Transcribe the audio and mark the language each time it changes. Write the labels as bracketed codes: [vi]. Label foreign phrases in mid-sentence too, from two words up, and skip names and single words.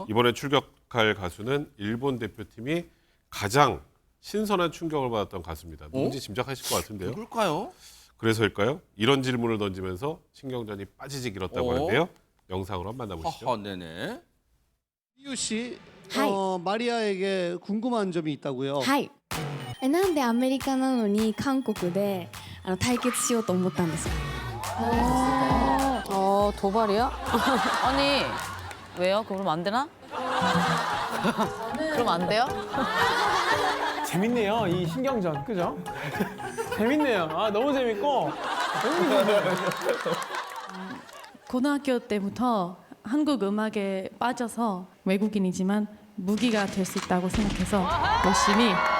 [ko] 이번에 출격할 가수는 일본 대표팀이 가장 신선한 충격을 받았던 가수입니다. 누군지 짐작하실 것 같은데요. 누굴까요? 그래서일까요? 이런 질문을 던지면서 신경전이 빠지지 길었다고 오. 하는데요. 영상으로 한번 만나보시죠. 허허, 네네. 이유 씨, 하이. 마리아에게 궁금한 점이 있다고요. [ja] はいなんでアメリカなのに韓国で対決しようと思ったんですか [ko] 도발이야? 아니, 왜요? 그럼 안 되나? 그럼 안 돼요? 재밌네요. 이 신경전, 그죠? 재밌네요. 아, 너무 재밌고. 고등학교 때부터 한국 음악에 빠져서 외국인이지만 무기가 될 수 있다고 생각해서 열심히